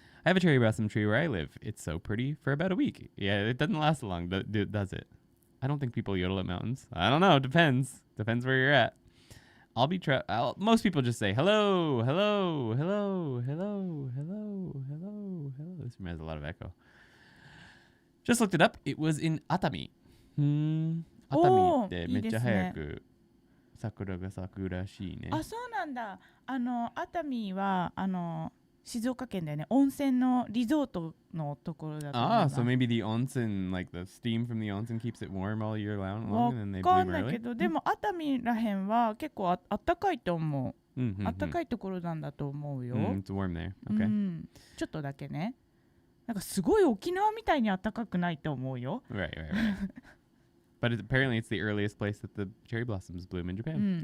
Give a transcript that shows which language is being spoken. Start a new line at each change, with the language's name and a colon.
English: I have a cherry blossom tree where I live. It's so pretty for about a week. Yeah, it doesn't last long, does it? I don't think people yodel at mountains. I don't know. Depends. Depends where you're at. Most people just say hello, hello, hello, hello, hello, hello, hello. This room has a lot of echo. Just looked it up. It was in Atami.
Japanese: Atami ってめっちゃ早く桜が咲くらしいね。あ、そうなんだ。熱海は静岡県だよね。温泉のリゾートのところだと思います。
English: So maybe the onsen, the steam from the onsen keeps it warm all year long, and then they bloom early?
Japanese: わかんないけど、でも熱海らへんは結構あったかいと思う。あったかいところなんだと思うよ。
English: It's warm there. Okay.
Japanese: ちょっとだけね。なんかすごい沖縄みたいにあったかくないと思うよ。
English: Right. But apparently it's the earliest place that the cherry blossoms bloom in Japan.